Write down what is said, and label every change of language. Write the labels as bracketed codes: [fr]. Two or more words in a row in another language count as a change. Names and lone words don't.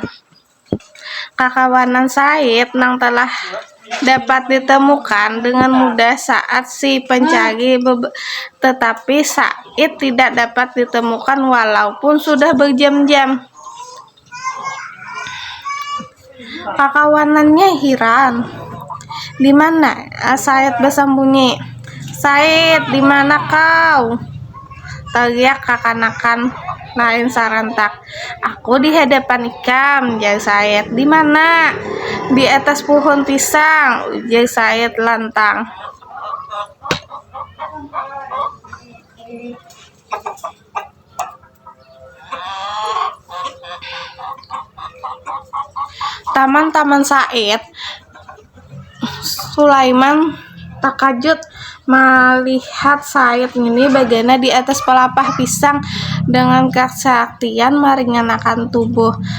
[id] Kakawanan Said yang telah dapat ditemukan dengan mudah saat si pencari, tetapi Said tidak dapat ditemukan walaupun sudah berjam-jam. Kakawanannya heran. Di mana Said bersembunyi? Said, di mana kau? Teriak kekanakan lain serentak. Aku di hadapan Ikam, ujar Said. Di mana? Di atas pohon pisang, ujar Said lantang. Teman-teman Said Sulaiman takjub melihat Said ini bagaimana di atas pelepah pisang dengan kesaktian meringankan tubuh.